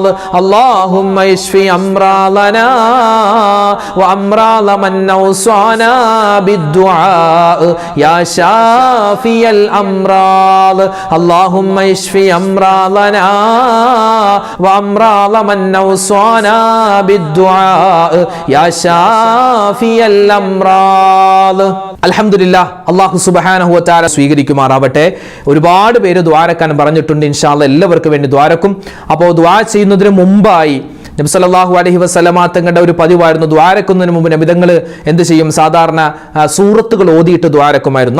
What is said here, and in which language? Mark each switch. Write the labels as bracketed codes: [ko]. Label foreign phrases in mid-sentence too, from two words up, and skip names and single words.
[ar] اللهم اشف أمراضنا وأمراض من أوصانا بالدعاء يا شافي الأمراض. اللهم اشف أمراضنا وأمراض من أوصانا بالدعاء يا شافي الأمراض. [ml] അൽഹംദുലില്ലാഹ്. [ar] الله سبحانه وتعالى [ml] സ്വീകരിക്കുമാറാവട്ടെ. ഒരുപാട് പേര് ദ്വാരക്കാൻ പറഞ്ഞിട്ടുണ്ട്. [ar] إن شاء الله [ml] എല്ലാവർക്കും വേണ്ടി ദ്വാരക്കും. അപ്പോൾ ദ്വാ ചെയ്യുന്നതിന് മുമ്പായി നബി [ar] صلى الله عليه وسلم [ml] തങ്ങളുടെ ഒരു പതിവായിരുന്നു, ദ്വാരക്കുന്നതിന് മുമ്പ് നബി തങ്ങൾ എന്ത് ചെയ്യും, സാധാരണ സൂറത്തുകൾ ഓതിയിട്ട് ദ്വാരക്കുമായിരുന്നു.